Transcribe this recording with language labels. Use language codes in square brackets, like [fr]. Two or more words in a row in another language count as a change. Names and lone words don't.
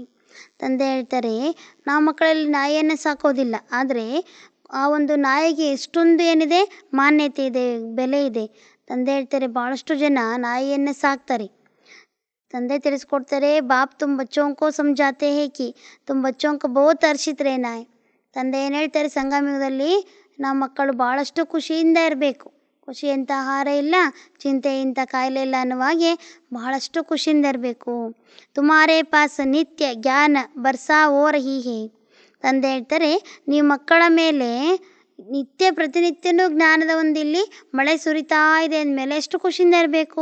[kn] ತಂದೆ ಹೇಳ್ತಾರೆ, ನಾವು ಮಕ್ಕಳಲ್ಲಿ ನಾಯಿಯನ್ನು ಸಾಕೋದಿಲ್ಲ, ಆದರೆ ಆ ಒಂದು ನಾಯಿಗೆ ಎಷ್ಟೊಂದು ಏನಿದೆ, ಮಾನ್ಯತೆ ಇದೆ, ಬೆಲೆ ಇದೆ. ತಂದೆ ಹೇಳ್ತಾರೆ, ಭಾಳಷ್ಟು ಜನ ನಾಯಿಯನ್ನು ಸಾಕ್ತಾರೆ. ತಂದೆ ತಿಳಿಸ್ಕೊಡ್ತಾರೆ, [hi] बाप तुम बच्चों को समझाते हैं कि तुम बच्चों को बहुत हर्षित रहना है. [kn] ತಂದೆ ಏನು ಹೇಳ್ತಾರೆ, ಸಂಗಮಯುಗದಲ್ಲಿ ನಾವು ಮಕ್ಕಳು ಭಾಳಷ್ಟು ಖುಷಿಯಿಂದ ಇರಬೇಕು. ಖುಷಿ ಅಂತ ಆಹಾರ ಇಲ್ಲ, ಚಿಂತೆ ಇಂಥ ಕಾಯಿಲೆ ಇಲ್ಲ ಅನ್ನುವಾಗೆ ಬಹಳಷ್ಟು ಖುಷಿಯಿಂದ ಇರಬೇಕು. [hi] तुम्हारे पास नित्य ज्ञान बरसा हो रही है. [kn] ತಂದೆ ಹೇಳ್ತಾರೆ, ನೀವು ಮಕ್ಕಳ ಮೇಲೆ ಪ್ರತಿನಿತ್ಯನೂ ಜ್ಞಾನದ ಒಂದಿಲ್ಲಿ ಮಳೆ ಸುರಿತಾ ಇದೆ ಅಂದಮೇಲೆ ಎಷ್ಟು ಖುಷಿಯಿಂದ ಇರಬೇಕು.